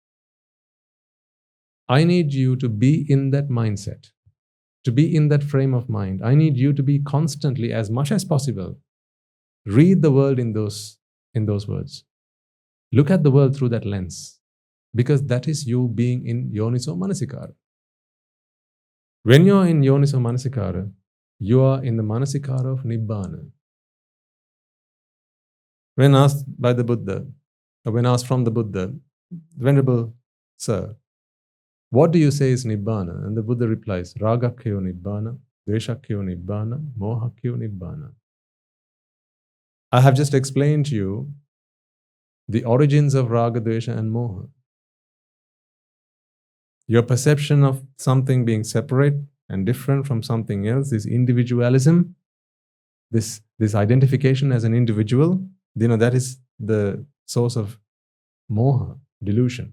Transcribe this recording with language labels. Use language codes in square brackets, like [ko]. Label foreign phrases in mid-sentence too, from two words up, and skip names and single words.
[en] I need you to be in that mindset, to be in that frame of mind. I need you to be constantly, as much as possible, read the world in those words. Look at the world through that lens, because that is you being in [pi] yoniso manasikara. [en] When you're in [pi] yoniso manasikara, [en] you are in the manasikara of nibbana. When asked by the Buddha, or when asked from the Buddha, Venerable Sir, what do you say is nibbana? And the Buddha replies, [pi] ragakkhyo nibbana, dveshakkhyo nibbana, mohakkhyo nibbana. [en] I have just explained to you the origins of raga, dvesha and moha. Your perception of something being separate and different from something else, this individualism, this identification as an individual, that is the source of moha, delusion.